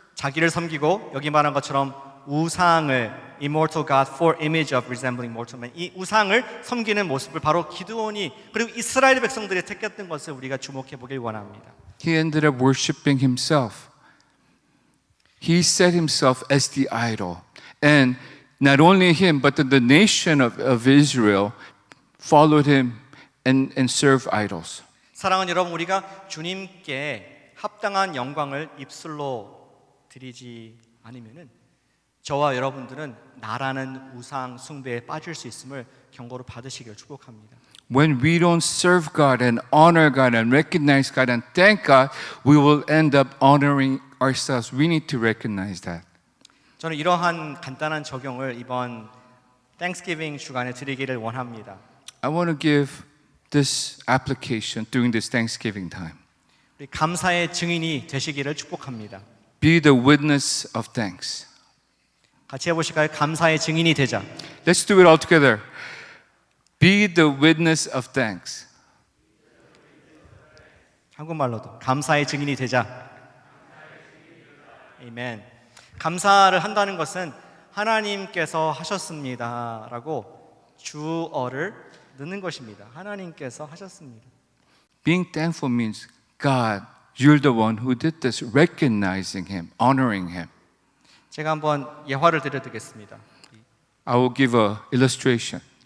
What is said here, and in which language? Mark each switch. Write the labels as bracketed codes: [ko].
[ko] 자기를 섬기고 여기 말한 것처럼 우상을 [en] immortal God for image of resembling mortal man [ko] 이 우상을 섬기는 모습을 바로 기드온이 그리고 이스라엘 백성들이 택했던 것을 우리가 주목해 보길 원합니다. [en] He ended up worshiping himself. he set himself as the idol. And not only him, but the nation of Israel followed him and served idols. [ko] 사랑하는 여러분, 우리가 주님께 합당한 영광을 입술로 드리지 않으면은 저와 여러분들은 나라는 우상 숭배에 빠질 수 있음을 경고로 받으시길 축복합니다. [en] When we don't serve God and honor God and recognize God and thank God, we will end up honoring ourselves. We need to recognize that. [ko] 저는 이러한 간단한 적용을 이번 Thanksgiving 주간에 드리기를 원합니다. [en] I want to give this application during this Thanksgiving time. [ko] 우리 감사의 증인이 되시기를 축복합니다. [en] Be the witness of thanks. [ko] 같이 해보실까요? 감사의 증인이 되자. [en] Let's do it all together. Be the witness of thanks. [ko] 한국말로도 감사의 증인이 되자. 아멘. 감사를 한다는 것은 하나님께서 하셨습니다라고 주어를 넣는 것입니다. 하나님께서 하셨습니다. [en] Being thankful means God, you're the one who did this, recognizing Him, honoring Him. [ko] 제가 한번 예화를 드려드리겠습니다. [en] I will give an illustration.